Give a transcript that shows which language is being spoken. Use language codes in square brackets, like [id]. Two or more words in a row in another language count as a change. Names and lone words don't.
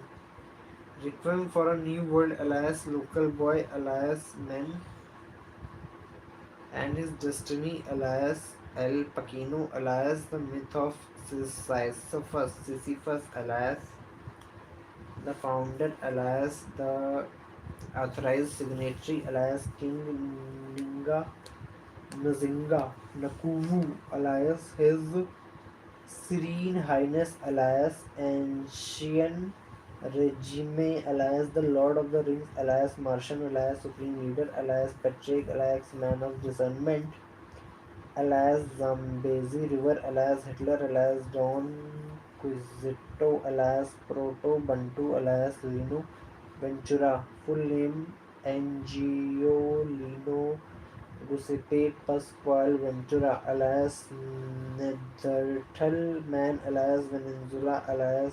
[en] Requiem for a New World, alias Local Boy, alias Men, and his destiny, alias El Pacino, alias The Myth of Sisyphus, alias The Founder, alias The Authorized Signatory, alias King Ninga Nzinga Nakuvu, alias His Serene Highness, alias Ancient Regime, alias the Lord of the Rings, alias Martian, alias Supreme Leader, alias Patrick, alias Man of Discernment, alias Zambezi River, alias Hitler, alias Don Quizito, alias Proto Bantu, alias Lino Ventura, full name Angiolino Giuseppe Pasquale Ventura, alias Nethertal Man, alias Venezuela, alias